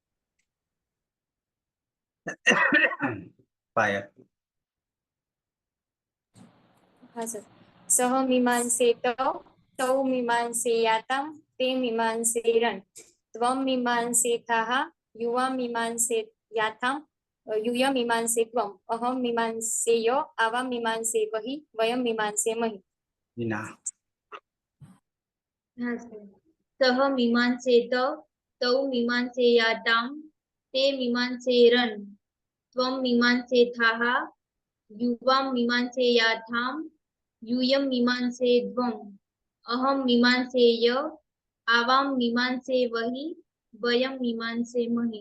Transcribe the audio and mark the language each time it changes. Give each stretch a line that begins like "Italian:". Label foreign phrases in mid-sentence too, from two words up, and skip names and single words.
Sanskrit: पायल।
Gujarati: હા સર.
Sanskrit: सः मीमांसेत तौ मीमांसेयाताम् ते मीमांसेरन् त्वं मीमांसेथाः युवा मीमांसेयाथाम् यूयं मीमांसे त्वम् अहं मीमांसे य आवां मीमांसे वही वयं मीमांसे महि। मीना। सह मीमांसेत तौ मीमांसेयातां ते मीमांसेरन् त्वं मीमांसेथाः युवां मीमांसेयाथां यूयं मीमांसे ध्वम् अहं मीमांसे य आवां मीमांसे वही वयं मीमांसे महि।